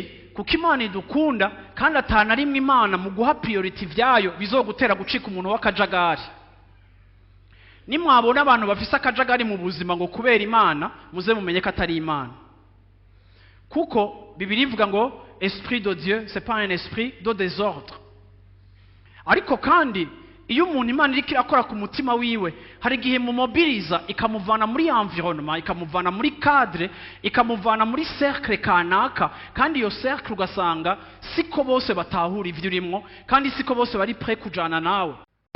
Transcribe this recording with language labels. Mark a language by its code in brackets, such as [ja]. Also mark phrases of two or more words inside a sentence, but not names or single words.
[rn] Kuko Imana idukunda, kandi atana rimwe Imana mu guha priority vyayo bizogutera gucika umuntu w'akajagari. Nimwabona abantu bafise akajagari mu buzima ngo kubera Imana, muze mumenye ko atari Imana. Kuko Bibiliya ivuga ngo [fr] esprit de Dieu c'est pas un esprit de désordre. [rn] Ariko kandi iyo umuntu Imana iriko irakora ku mutima wiwe, hari igihe mu mobiliza ikamuvana muri environnement, ikamuvana muri cadre, ikamuvana muri cercle kanaka, kandi iyo cercle ugasanga siko bose batahura ivyo urimo, kandi siko bose bari prêt kujana nawe.